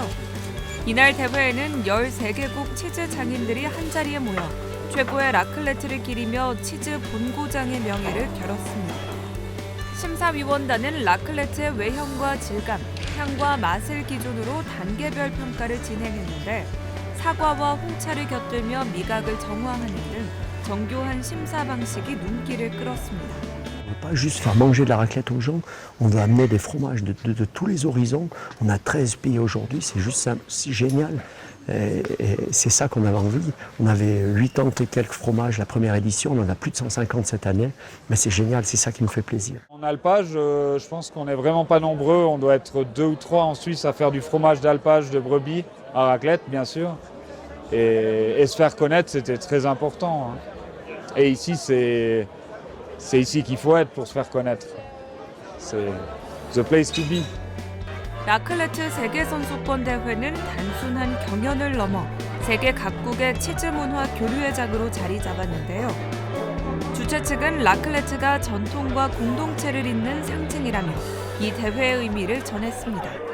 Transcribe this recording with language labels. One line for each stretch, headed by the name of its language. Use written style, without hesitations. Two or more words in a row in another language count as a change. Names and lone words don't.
Korean: 이날 대회에는 13개국 치즈 장인들이 한자리에 모여 최고의 라클레트를 기리며 치즈 본고장의 명예를 겨뤘습니다. 심사위원단은 라클레트의 외형과 질감, 향과 맛을 기준으로 단계별 평가를 진행했는데 사과와 홍차를 곁들며 미각을 정화하는 등 정교한 심사 방식이 눈길을 끌었습니다.
French: On ne va pas juste faire manger de la raclette aux gens, on veut amener des fromages de tous les horizons. On a 13 pays aujourd'hui, c'est juste c'est génial. Et c'est ça qu'on avait envie. On avait 80 et quelques fromages la première édition, on en a plus de 150 cette année. Mais c'est génial, c'est ça qui nous fait plaisir. En alpage, je pense qu'on n'est vraiment pas nombreux. On doit être 2 ou 3 en Suisse à faire du fromage d'alpage de brebis à raclette, bien sûr. Et se faire connaître, c'était très important. Et ici, c'est ici qu'il faut être pour se faire connaître. C'est
English: the place to be.
Korean: 라클레트 세계선수권 대회는 단순한 경연을 넘어 세계 각국의 치즈 문화 교류의 장으로 자리 잡았는데요. 주최 측은 라클레트가 전통과 공동체를 잇는 상징이라며 이 대회의 의미를 전했습니다.